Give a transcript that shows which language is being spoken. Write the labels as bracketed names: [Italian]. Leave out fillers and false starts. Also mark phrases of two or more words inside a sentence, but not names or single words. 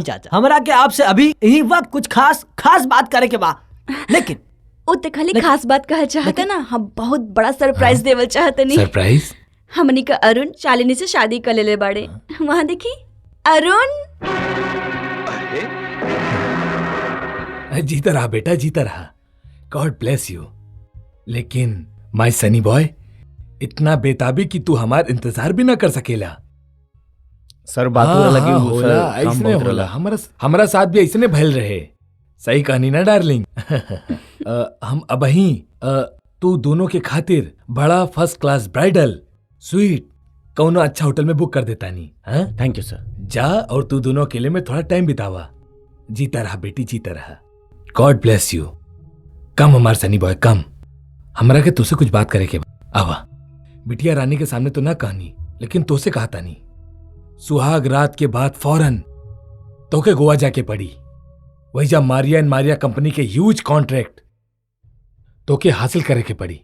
[Bhojpuri] आई चाचा, हमरा के आपसे अभी यही वक्त कुछ खास बात करे के बा, लेकिन वो तो खाली खास बात कहा चाहता ना, हम बहुत बड़ा सरप्राइज देवल चाहते नहीं। सरप्राइज? हमनी का अरुण शालिनी से शादी कर लेले बाड़े। वहाँ देखी अरुण। जीता रहा बेटा, जीता रहा। [English] God bless you. [Bhojpuri] लेकिन [English] my sonny boy, [Bhojpuri] इतना बेताबी कि तू हमार इंतजार भी ना कर सकेला। सर बात हो लगी होला, ऐसने होला। हमारा साथ भी ऐसने भइल रहे। सही कहानी ना डार्लिंग। हम अबही तू दोनों के खातिर बड़ा [English] first class bridal suite [Bhojpuri] कौनो अच्छा होटल में बुक कर देता नी। हाँ, [English] Thank you sir. [Bhojpuri] जा और तू दोनों अकेले में थोड़ा टाइम बितावा। जीता रहा बेटी, जीता रहा। [English] God bless you. [Bhojpuri] कम हमार [English] sonny boy, [Bhojpuri] कम। हमरा के तुझसे कुछ बात करे के बा। आवा बिटिया रानी के सामने तो ना कहनी, लेकिन तोसे कहा तानी सुहाग रात के बाद फौरन तोके गोवा जाके पड़ी। वही जब मारिया एंड मारिया कंपनी के [English] huge contract [Bhojpuri] तोके हासिल करे के पड़ी।